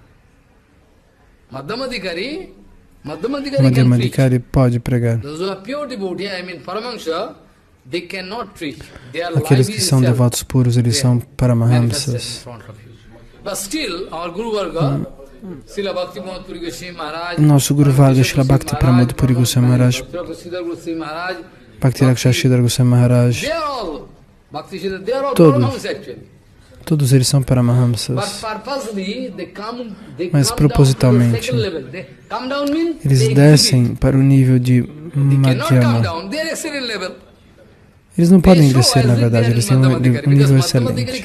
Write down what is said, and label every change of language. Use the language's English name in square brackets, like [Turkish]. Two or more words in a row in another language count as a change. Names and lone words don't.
[Portuguese] Madhyamadikari pode pregar. Aqueles que são devotos puros, eles são Paramahamsas. Nosso Guru Varga, Srila Bhakti Pramod Puri Goswami Maharaj, Bhakti Rakshashidhar Goswami Maharaj, todos eles são Paramahamsas, mas propositalmente eles descem para o nível de Madhyama. Eles não podem descer, na verdade, eles têm um nível excelente.